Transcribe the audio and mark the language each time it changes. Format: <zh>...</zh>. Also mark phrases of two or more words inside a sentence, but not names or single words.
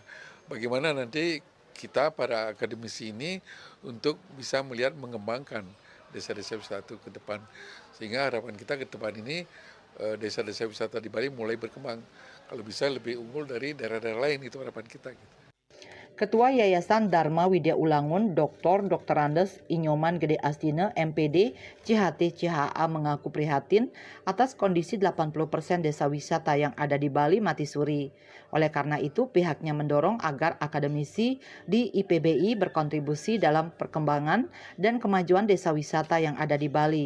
<id>Bagaimana nanti kita para akademisi ini untuk bisa melihat mengembangkan desa-desa wisata itu ke depan. Sehingga harapan kita ke depan ini desa-desa wisata di Bali mulai berkembang. Kalau bisa lebih unggul dari daerah-daerah lain, itu harapan kita. Ketua Yayasan Dharma Widya Ulangun, Dr. Andes Inyoman Gede Astina, MPD, CHT CHA mengaku prihatin atas kondisi 80% desa wisata yang ada di Bali mati suri. Oleh karena itu, pihaknya mendorong agar akademisi di IPBI berkontribusi dalam perkembangan dan kemajuan desa wisata yang ada di Bali.</id>